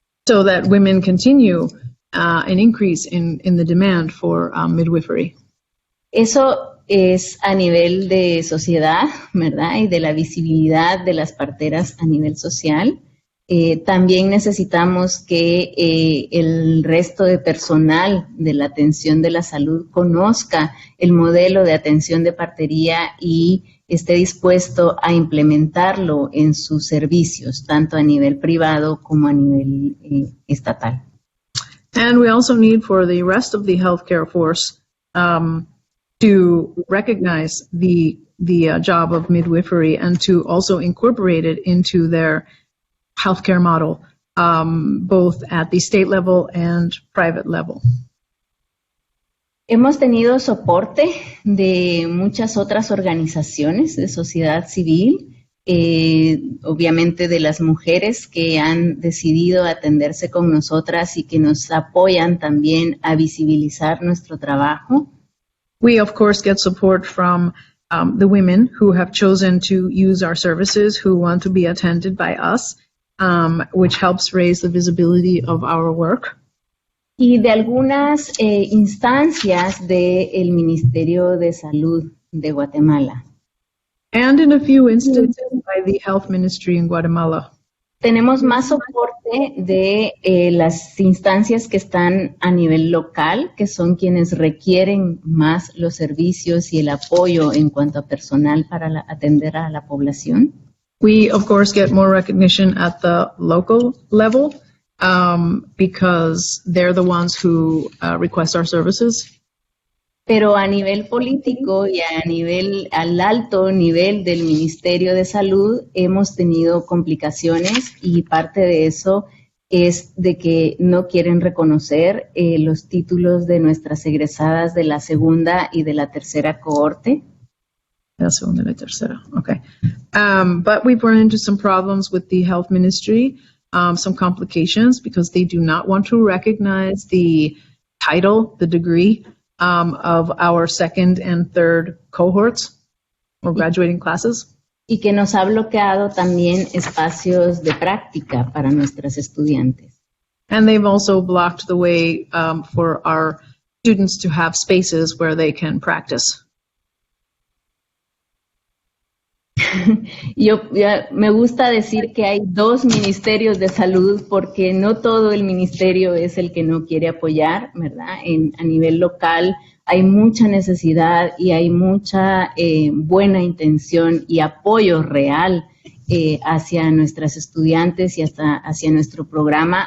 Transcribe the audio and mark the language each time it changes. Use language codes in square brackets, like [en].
[en] So that women continue an increase in the demand for midwifery. [es] Eso es a nivel de sociedad, ¿verdad? Y de la visibilidad de las parteras a nivel social. También necesitamos que el resto de personal de la atención de la salud conozca el modelo de atención de partería y esté dispuesto a implementarlo en sus servicios, tanto a nivel privado como a nivel estatal. [en] And we also need for the rest of the healthcare force to recognize the job of midwifery and to also incorporate it into their healthcare model, both at the state level and private level. [es] Hemos tenido soporte de muchas otras organizaciones de sociedad civil, obviamente de las mujeres que han decidido atenderse con nosotras y que nos apoyan también a visibilizar nuestro trabajo. [en] We, of course, get support from the women who have chosen to use our services, who want to be attended by us, which helps raise the visibility of our work. [es] Y de algunas instancias del Ministerio de Salud de Guatemala. [en] And in a few instances by the Health Ministry in Guatemala. [es] Tenemos más soporte de las instancias que están a nivel local, que son quienes requieren más los servicios y el apoyo en cuanto a personal para atender a la población. [en] We, of course, get more recognition at the local level because they're the ones who request our services. [es] Pero a nivel político y al alto nivel del Ministerio de Salud hemos tenido complicaciones y parte de eso es de que no quieren reconocer los títulos de nuestras egresadas de la segunda y de la tercera cohorte. La segunda y la tercera, okay. [en] But we've run into some problems with the Health Ministry, some complications because they do not want to recognize the title, the degree, of our second and third cohorts or graduating classes. [es] Y que nos ha bloqueado también espacios de práctica para nuestras estudiantes. [en] And they've also blocked the way for our students to have spaces where they can practice. [es] Me gusta decir que hay dos ministerios de salud porque no todo el ministerio es el que no quiere apoyar, ¿verdad? A nivel local hay mucha necesidad y hay mucha buena intención y apoyo real hacia nuestras estudiantes y hasta hacia nuestro programa.